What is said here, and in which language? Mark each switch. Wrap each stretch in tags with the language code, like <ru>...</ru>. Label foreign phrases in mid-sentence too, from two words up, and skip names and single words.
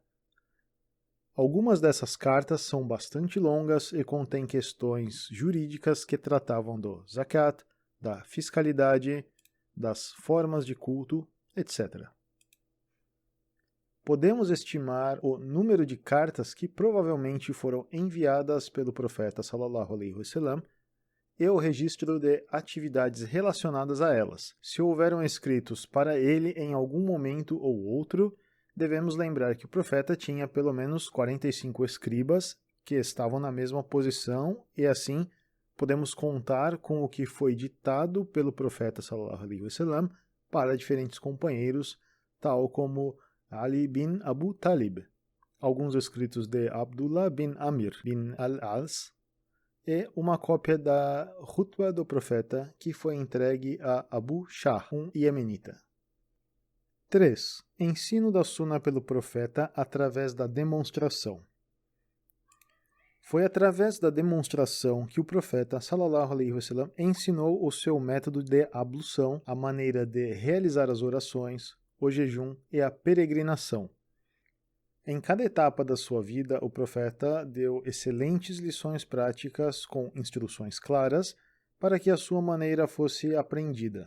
<pt>Algumas dessas cartas são bastante longas e contêm questões jurídicas que tratavam do zakat, da fiscalidade, das formas de culto, etc. Podemos estimar o número de cartas que provavelmente foram enviadas pelo profeta</pt> <ar>صلى الله عليه وسلم</ar> <pt>e o registro de atividades relacionadas a elas. Se houveram escritos para ele em algum momento ou outro, devemos lembrar que o profeta tinha pelo menos 45 escribas que estavam na mesma posição e assim podemos contar com o que foi ditado pelo profeta</pt> <ar>صلى الله عليه وسلم</ar> <pt>para diferentes companheiros, tal como Ali bin Abu Talib, alguns escritos de Abdullah bin Amir bin al-As e uma cópia da Khutbah do profeta que foi entregue a Abu Shah, um iemenita. 3. Ensino da Sunnah pelo profeta através da demonstração. Foi através da demonstração que o profeta</pt> <ar>صلى الله عليه وسلم</ar> <pt>ensinou o seu método de ablução, a maneira de realizar as orações, o jejum e a peregrinação. Em cada etapa da sua vida, o profeta deu excelentes lições práticas com instruções claras para que a sua maneira fosse aprendida.</pt>